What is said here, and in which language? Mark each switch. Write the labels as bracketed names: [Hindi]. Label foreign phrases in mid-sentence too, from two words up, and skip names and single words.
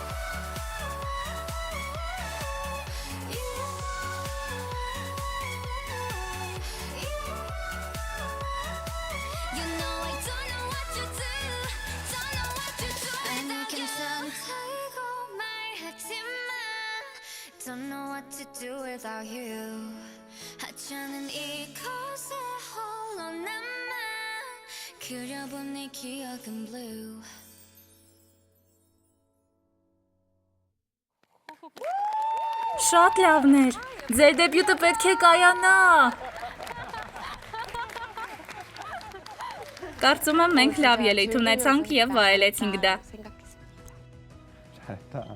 [English] You know I don't know what to do. Don't know what to do without you [Korean] 하찮은 이곳에 홀로 남아 그려본 네 기억은 [English] blue [Armenian] Շատ լավն էր, ձեր դեբյուտը պետք է կայանա։ Կարծում եմ մենք լավ ելույթ ունեցանք եւ վայելեցինք դա։